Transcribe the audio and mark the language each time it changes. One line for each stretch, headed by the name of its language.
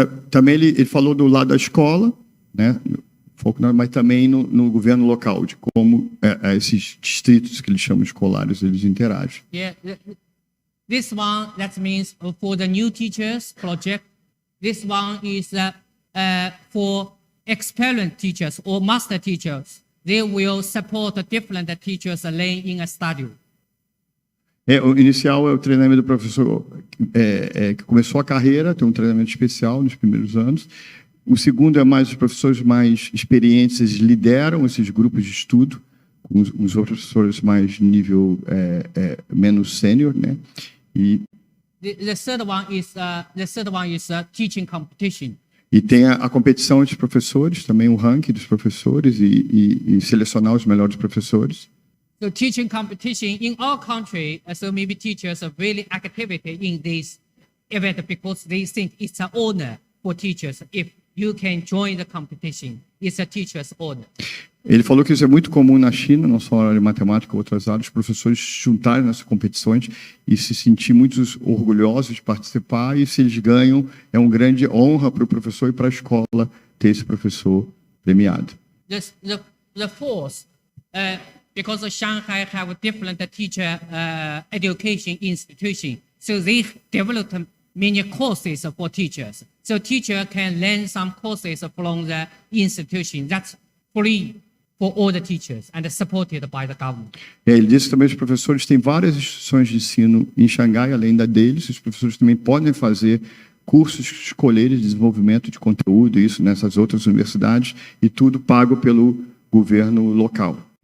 Portuguese: Também ele falou do lado da escola, né, mas também no governo local, de como esses distritos que eles chamam escolares, eles interagem.
English: Yeah, this one, that means for the new teachers project. This one is for experienced teachers or master teachers. They will support different teachers learning in a studio.
Portuguese: O inicial é o treinamento do professor que começou a carreira, tem um treinamento especial nos primeiros anos. O segundo é mais os professores mais experientes, eles lideram esses grupos de estudo, com os outros professores mais nível menos sênior, né? E
English: the third one is teaching competition.
Portuguese: E tem a competição entre professores, também o ranking dos professores e selecionar os melhores professores.
English: So teaching competition in our country, so maybe teachers are really active in this event because they think it's an honor for teachers. If you can join the competition, it's a teacher's honor.
Portuguese: Ele falou que isso é muito comum na China, não só na área de matemática, outras áreas, os professores se juntarem nessas competições e se sentir muito orgulhosos de participar, e se eles ganham, é uma grande honra para o professor e para a escola ter esse professor premiado.
English: The fourth, because Shanghai have different teacher education institution, so they developed many courses for teachers. So teacher can learn some courses from the institution that's free for all the teachers and supported by the government.
Portuguese: Ele disse também que os professores têm várias instituições de ensino em Xangai, além da deles. Os professores também podem fazer cursos escolheres de desenvolvimento de conteúdo, isso nessas outras universidades, e tudo pago pelo governo local.